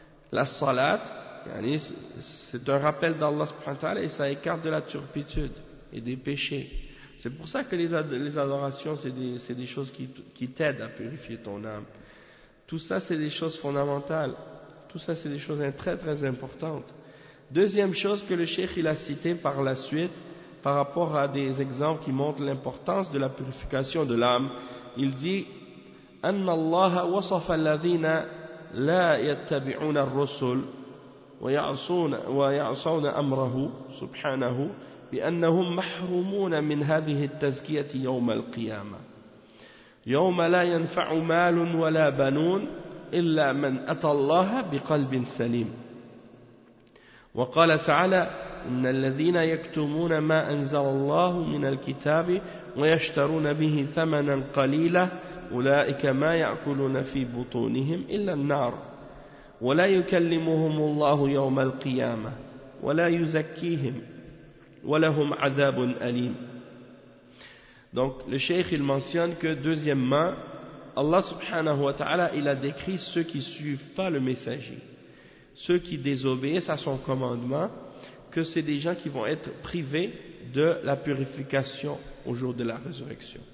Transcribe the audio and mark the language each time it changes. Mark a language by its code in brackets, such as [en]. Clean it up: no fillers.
[fr] La salat, c'est un rappel d'Allah subhanahu wa ta'ala et ça écarte de la turpitude et des péchés. C'est pour ça que les adorations, c'est des choses qui t'aident à purifier ton âme. Tout ça, c'est des choses fondamentales. Tout ça, c'est des choses très, très importantes. Deuxième chose que le cheikh il a cité par la suite, par rapport à des exemples qui montrent l'importance de la purification de l'âme, il dit [ar] أن الله وصف الذين لا يتبعون الرسل ويعصون أمره سبحانه بأنهم محرومون من هذه التزكية يوم القيامة يوم لا ينفع مال ولا بنون إلا من أتى الله بقلب سليم وقال تعالى إن الذين يكتمون ما أنزل الله من الكتاب ويشترون به ثمنا قليلا أولئك ما يأكلون في بطونهم إلا النار ولا يكلمهم الله يوم القيامة ولا يزكيهم ولهم عذاب أليم. [fr] Donc le cheikh il mentionne que deuxièmement Allah subhanahu wa ta'ala il a décrit ceux qui suivent pas le messager, ceux qui désobéissent à son commandement, que c'est des gens qui vont être privés de la purification au jour de la résurrection.